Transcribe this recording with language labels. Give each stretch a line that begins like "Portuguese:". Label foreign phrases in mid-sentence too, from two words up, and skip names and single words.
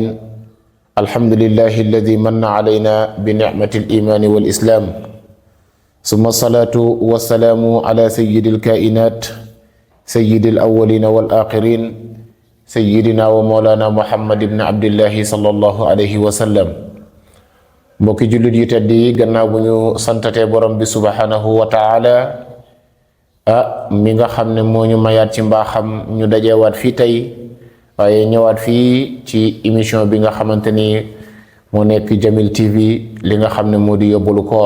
Arabic: الحمد لله الذي من علينا بنعمة الإيمان والإسلام، ثم الصلاة والسلام على سيد الكائنات سيد الأولين والآخرين سيدنا ومولانا محمد بن عبد الله صلى الله عليه وسلم.
Wolof: mbokki jullit yu tedd yi, gannaaw bu ñu santatee borom bi
Arabic: سبحانه وتعالى
Wolof: mi nga xam ne moo ñu mayaat ci mbaaxam ñu dajewaat fii tey, waaye ñëwaat fii ci émission bi nga xamante ni moo nekk Jamil TV, li nga xam ne moo di yóbbalu koor.